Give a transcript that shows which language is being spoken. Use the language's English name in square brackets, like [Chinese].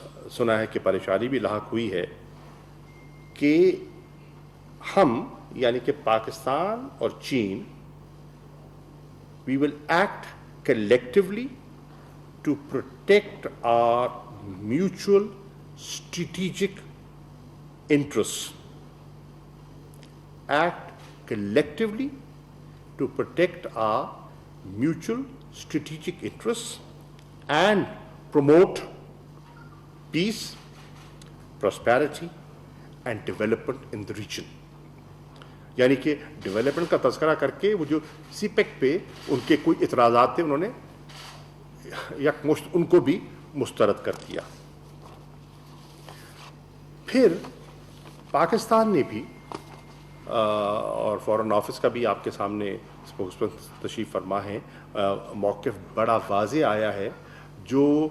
[Urdu] سنا ہے کہ پریشانی بھی لاحق ہوئی ہے، کہ ہم یعنی کہ پاکستان اور چین [English] we will act collectively to protect our mutual strategic interests. Act collectively to protect our mutual strategic interests and promote peace, prosperity and development in the region. [Urdu] یعنی کہ ڈیولپمنٹ کا تذکرہ کر کے وہ جو سی پیک پہ ان کے کوئی اعتراضات تھے انہوں نے یکمشت ان کو بھی مسترد کر دیا. پھر پاکستان نے بھی اور فارن آفس کا بھی آپ کے سامنے اسپوکس پرسن تشریف فرما ہے, موقف بڑا واضح آیا ہے جو